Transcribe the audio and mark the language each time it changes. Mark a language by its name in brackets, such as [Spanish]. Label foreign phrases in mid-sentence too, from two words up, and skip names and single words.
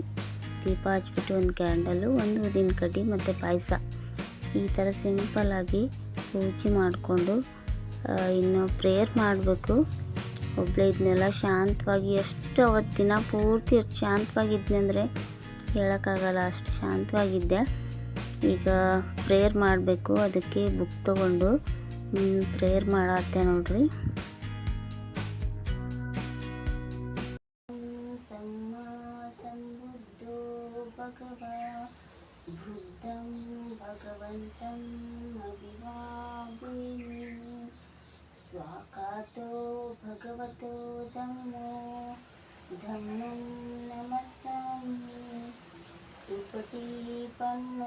[Kannada] ದೀಪ ಹಚ್ಬಿಟ್ಟು ಒಂದು ಕ್ಯಾಂಡಲು, ಒಂದು ಊದಿನ ಕಡ್ಡಿ ಮತ್ತು ಪಾಯಸ ಈ ಥರ ಸಿಂಪಲ್ಲಾಗಿ ಪೂಜೆ ಮಾಡಿಕೊಂಡು ಇನ್ನು ಪ್ರೇಯರ್ ಮಾಡಬೇಕು. ಒಬ್ಬಳೇ ಇದನ್ನೆಲ್ಲ ಶಾಂತವಾಗಿ ಎಷ್ಟು ಅವತ್ತು ದಿನ ಪೂರ್ತಿ ಎಷ್ಟು ಶಾಂತವಾಗಿದ್ದೆ ಅಂದರೆ ಹೇಳೋಕ್ಕಾಗಲ್ಲ, ಅಷ್ಟು ಶಾಂತವಾಗಿದ್ದೆ. ಈಗ ಪ್ರೇಯರ್ ಮಾಡಬೇಕು, ಅದಕ್ಕೆ ಬುಕ್ ತೊಗೊಂಡು ಪ್ರೇಯರ್ ಮಾಡತ್ತೆ ನೋಡ್ರಿ. [Pali] बुद्धं भगवन्तं अभिवादयामि स्वाकातो भगवतो धम्मं नमस्सामि सुपटीपन्नो